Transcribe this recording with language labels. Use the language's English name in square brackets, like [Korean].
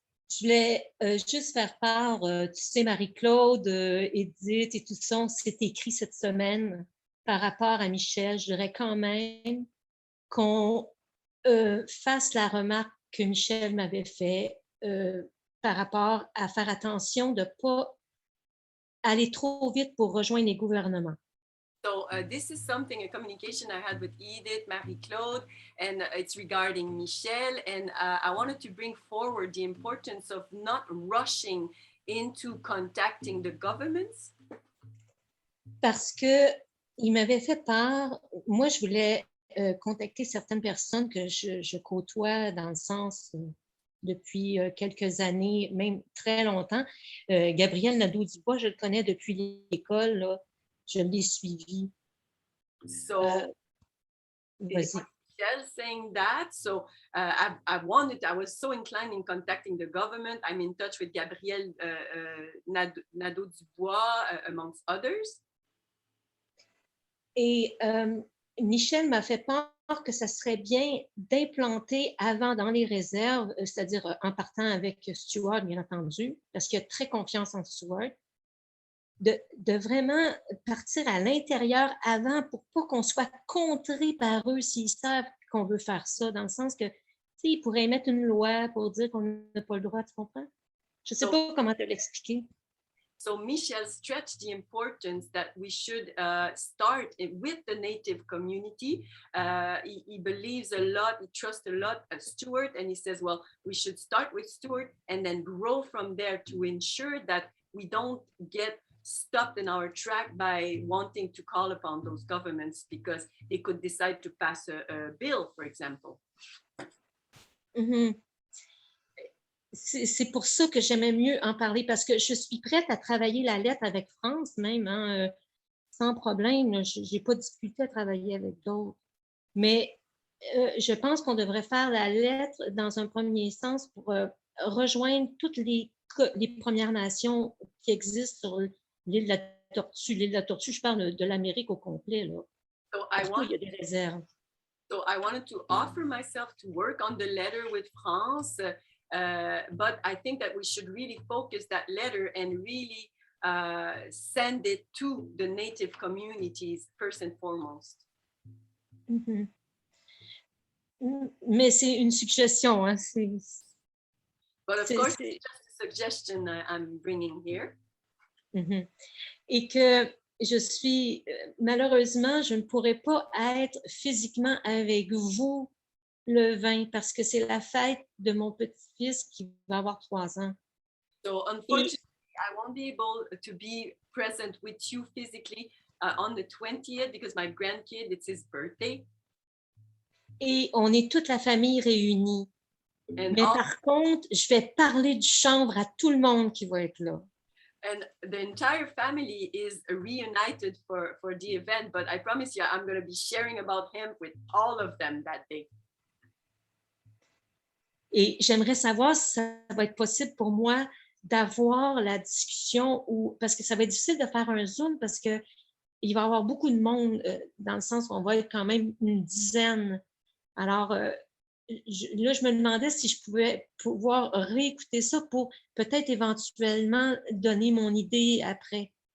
[French] Je voulais juste faire part, tu sais, Marie-Claude, Edith et tout ça, on s'est écrit cette semaine par rapport à Michel. Je dirais quand même qu'on fasse la remarque que Michel m'avait fait par rapport à faire attention de ne pas aller trop vite pour rejoindre les gouvernements. [English] So this is something, a communication I had with Edith, Marie-Claude, and it's regarding Michel. And I wanted to bring forward the importance of not rushing into contacting the governments. [French] Parce que il m'avait fait part, moi je voulais contacter certaines personnes que je côtoie dans le sens depuis quelques années, même très longtemps. Gabriel Nadeau-Dubois, je le connais depuis l'école, là. Je l'ai suivi. [English] So, [French] vas-y. [English] Michel saying that. So, I was so inclined in contacting the government. I'm in touch with Gabriel Nadeau-Dubois, amongst others. [French] Et Michel m'a fait part que ça serait bien d'implanter avant dans les réserves, c'est-à-dire en partant avec Stuart, bien entendu, parce qu'il a très confiance en Stuart, de vraiment partir à l'intérieur avant pour pas qu'on soit contré par eux s'ils savent qu'on veut faire ça, dans le sens que, tu sais, ils pourraient mettre une loi pour dire qu'on n'a pas le droit, tu comprends? Je sais pas comment te l'expliquer. [English] So Michel stressed the importance that we should start with the Native community. He believes a lot, he trusts a lot of Stuart, and he says, well, we should start with Stuart and then grow from there to ensure that we don't get stopped in our track by wanting to call upon those governments because they could decide to pass a bill, for example. Mm-hmm. [French] C'est pour ça que j'aimais mieux en parler, parce que je suis prête à travailler la lettre avec France même, hein, sans problème. Je n'ai pas discuté à travailler avec d'autres. Mais je pense qu'on devrait faire la lettre dans un premier sens pour rejoindre toutes les Premières Nations qui existent sur l'île de la Tortue. L'île de la Tortue, je parle de l'Amérique au complet, là. Partout, il y a des réserves. [English] So I wanted to offer myself to work on the letter with France, but I think that we should really focus that letter and really send it to the Native communities first and foremost. Mm-hmm. [French] Mais c'est une suggestion, hein? [English] But of course, it's just a suggestion I'm bringing here. Mm-hmm. [French] Et que malheureusement, je ne pourrais pas être physiquement avec vous le 20 parce que c'est la fête de mon petit-fils qui va avoir 3 ans. [English] So unfortunately, I won't be able to be present with you physically on the 20th because my grandkid, it's his birthday. [French] Et on est toute la famille réunie. Mais par contre, je vais parler du chanvre à tout le monde qui va être là. [English] And the entire family is reunited for the event, but I promise you, I'm going to be sharing about him with all of them that day. [French] Et j'aimerais savoir si ça va être possible pour moi d'avoir la discussion parce que ça va être difficile de faire un Zoom parce que il va y avoir beaucoup de monde dans le sens où on va être quand même une dizaine. Alors, là, je me demandais si je pouvais pouvoir réécouter ça pour peut-être éventuellement donner mon idée après.